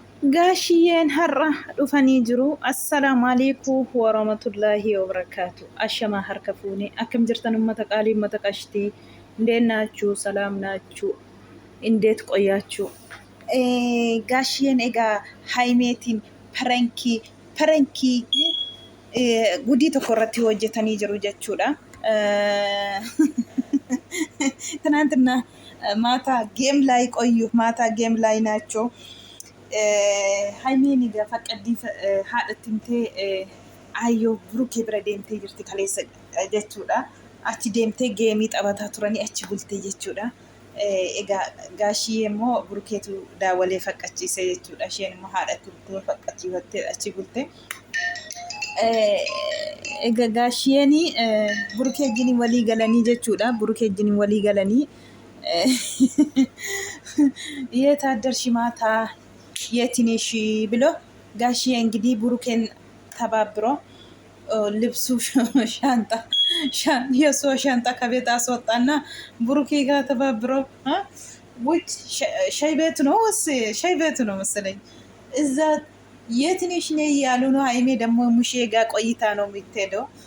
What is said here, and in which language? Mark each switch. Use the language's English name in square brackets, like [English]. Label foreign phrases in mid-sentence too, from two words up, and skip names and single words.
[Oromo] Gaashiyeen har'a dhufanii jiru. [Arabic] السلام عليكم ورحمة الله وبركاته. [Oromo] Ashamaa harka fuunee akkam jirtan uummata qaalii uummata qashtii [Amharic] እንዴት ናችሁ? ሰላም ናችሁ? እንዴት ቆያችሁ? [Oromo] ጋሽዬን egaa Haayimeetiin parankii gudii tokko irratti hojjetanii jiru jechuudha. [Amharic] ትናንትና ማታ ጌም ላይ ናቸው። [Oromo] Haayimeen ፈቀዲ haadhattimtee ayyoo Burukee bira deemtee jirti kaleessa jechuudha. Achi deemtee geemii taphataa turanii achi bultee jechuudha. Egaa gaashiyee immoo Burukeetu daawwalee faqqachiise jechuudha. Isheen immoo haadhattimtee faqqachiifattee achi bultee. Egaa gaashiyeen Burukee wajjin walii galanii jechuudha. Burukee wajjin walii galanii [Amharic] የታደርሽ ማታ የት ነሽ ብሎ ጋሽዬ እንግዲህ Burukeen ተባብሮ ልብሱ የእሱ ሻንጣ ከቤት አስወጣና Burukee ጋር ተባብሮ ውጭ ሻይ ቤት ነው መሰለኝ እዛ የት ነሽ ነይ እያሉ ነው። ሀይሜ ደግሞ ሙሼ ጋር ቆይታ ነው የምትሄደው።